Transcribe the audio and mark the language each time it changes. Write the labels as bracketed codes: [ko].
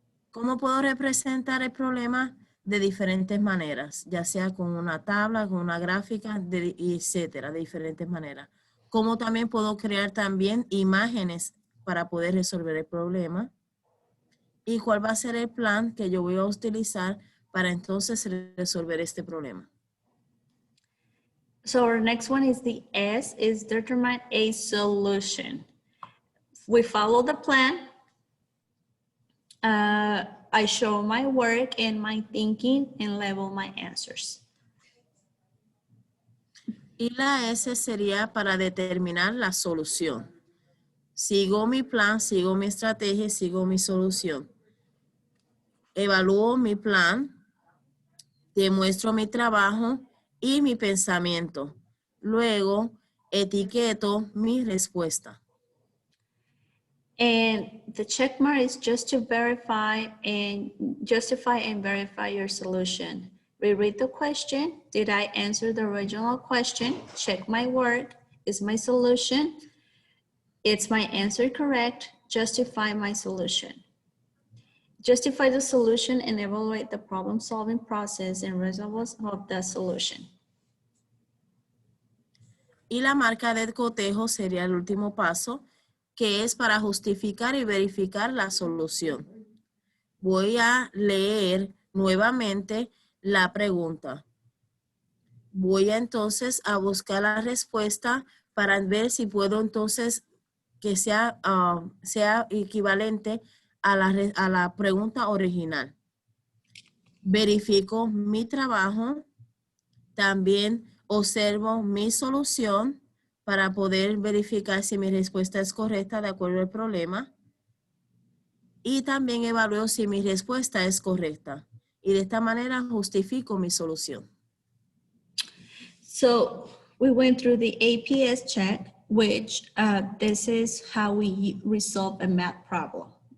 [es] ¿Cómo puedo representar el problema? De diferentes maneras, ya sea con una tabla, con una gráfica, etcétera, de diferentes maneras. ¿Cómo también puedo crear también imágenes para poder resolver el problema? ¿Y cuál va a ser el plan que yo voy a utilizar para entonces resolver este problema? [en] So our next one is the S, is determine a solution. We follow the plan. I show my work and my thinking and label my answers. [es] Y la S sería para determinar la solución. Sigo mi plan, sigo mi estrategia, sigo mi solución. Evalúo mi plan, demuestro mi trabajo y mi pensamiento. Luego, etiqueto mi respuesta. [en] And the check mark is just to verify and justify and verify your solution. Reread the question. Did I answer the original question? Check my work. Is my solution? Is my answer correct? Justify my solution. Justify the solution and evaluate the problem-solving process and results of the solution. [es] Y la marca de cotejo sería el último paso, que es para justificar y verificar la solución. Voy a leer nuevamente la pregunta. Voy entonces a buscar la respuesta para ver si puedo entonces que sea equivalente a la pregunta original. Verifico mi trabajo, también observo mi solución para poder verificar si mi respuesta es correcta de acuerdo al problema. Y también evalúo si mi respuesta es correcta. Y de esta manera justifico mi solución. [en] So we went through the APS check, which this is how we resolve a math problem.